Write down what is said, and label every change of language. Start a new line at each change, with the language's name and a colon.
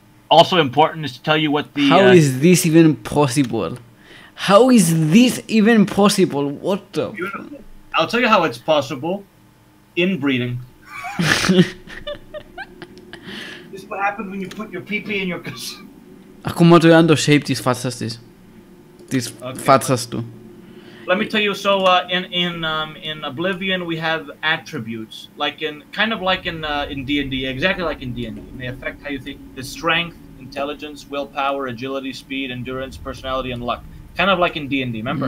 English: Also important is to tell you what the... How is this even possible? How is this even possible? What the... I'll tell you how it's possible. Inbreeding. This is what happens when you put your pee-pee in your...
Greek: Ακόμα το είδαν το shape της φάτσας της. Της φάτσας του.
English: Let me tell you, so in Oblivion we have attributes, kind of like in D&D, exactly like in D&D. They affect how you think. The strength, intelligence, willpower, agility, speed, endurance, personality, and luck. Kind of like in D&D, remember?